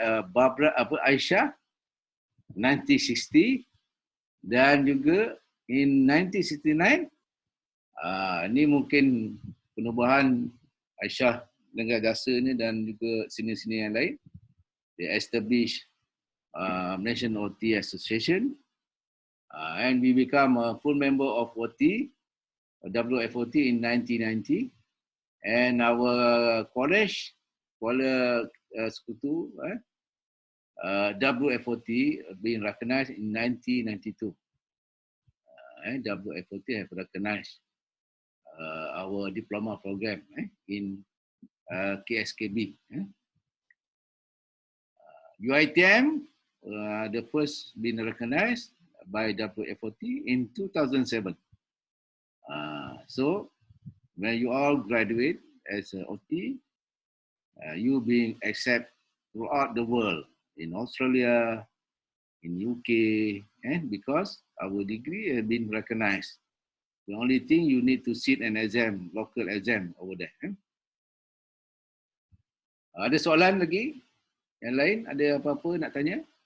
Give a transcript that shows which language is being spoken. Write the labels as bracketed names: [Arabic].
[Malay] Barbara Aisyah 1960, dan juga in 1969 ni mungkin penubuhan Aisyah dengan jasa ni dan juga senior-senior yang lain. [English] They establish Malaysian OT Association, and we become a full member of OT, WFOT in 1990, and our college, Kuala Sekutu, WFOT being recognized in 1992. WFOT have recognized our diploma program in KSKB. UITM, the first been recognized by WFOT in 2007. So when you all graduate as an OT, you being accepted throughout the world, in Australia, in UK, and because our degree has been recognized. The only thing you need to sit an exam, local exam over there. [Malay] Ada soalan lagi? Yang lain ada apa-apa nak tanya?